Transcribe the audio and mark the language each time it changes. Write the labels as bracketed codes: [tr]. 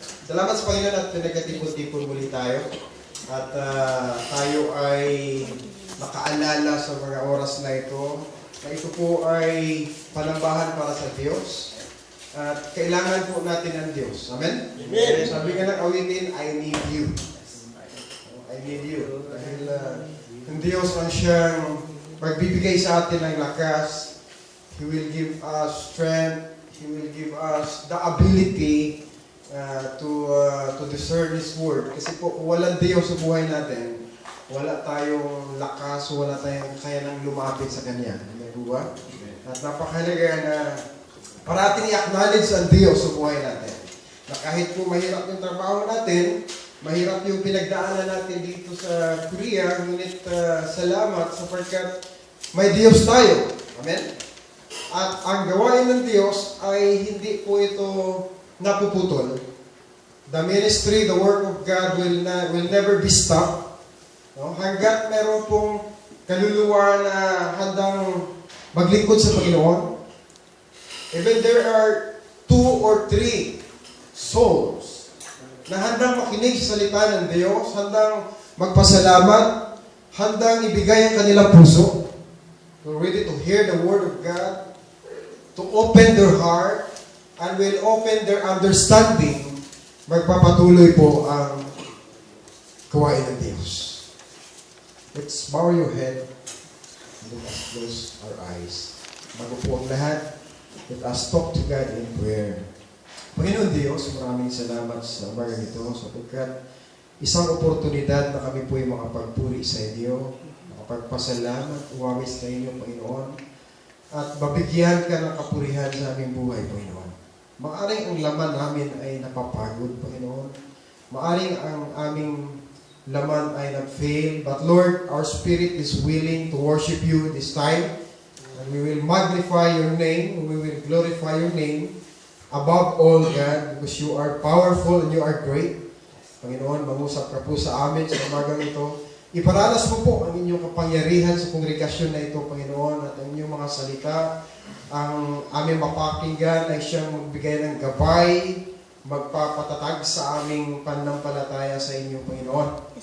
[tl] Salamat sa Panginoon at pinagkatipon-tipon muli tayo. At tayo ay nakaalala sa mga oras na ito na ito po ay panambahan para sa Diyos. At kailangan po natin ng Diyos. Amen? Amen. Sabi nga ng awitin, [en] I need you. I need you. [tl] Dahil ang Diyos ang siyang magbibigay sa atin ng lakas. [en] He will give us strength. He will give us the ability to discern His Word. [tl] Kasi po, walang Diyos sa buhay natin. Wala tayong lakas, wala tayong kaya nang lumapit sa Kanya. Amen po ba? At napakahalaga na parating i-acknowledge ang Diyos sa buhay natin. Na kahit po mahirap yung trabaho natin, mahirap yung pinagdaanan natin dito sa Korea, ngunit salamat sapagkat may Diyos tayo. Amen? At ang gawain ng Diyos ay hindi po ito napuputol. [en] The ministry, the work of God will never be stopped. [tl] No? Hanggat meron pong kaluluwa na handang maglingkod sa Panginoon. [en] Even there are 2 or 3 souls [tl] na handang makinig sa salita ng Diyos, handang magpasalamat, handang ibigay ang kanilang puso. [en] They're ready to hear the Word of God, to open their heart, and will open their understanding. [tl] Magpapatuloy po ang gawain ng Diyos. [en] Let's bow your head and let us close our eyes. [tl] Bago po ang lahat, [en] let us talk to God in prayer. [tl] Panginoon Diyos, maraming salamat sa umaga nito sapagkat isang oportunidad na kami po ay makapagpuri sa inyo, makapagpasalamat, umamis sa inyo, Panginoon, at mabigyan ka ng kapurihan sa aming buhay, Panginoon. Maaring ang laman namin ay napapagod, Panginoon. Maaring ang aming laman ay nag-fail, [en] but Lord, our spirit is willing to worship you this time. And we will magnify your name, we will glorify your name above all, God, because you are powerful and you are great. [tl] Panginoon, mangusap ka po sa amin sa umagang ito. Iparanas mo po ang inyong kapangyarihan sa kongregasyon na ito, Panginoon, at ang inyong mga salita, ang aming mapakinggan ay siyang magbigay ng gabay, magpapatatag sa aming pananampalataya sa inyo, Panginoon.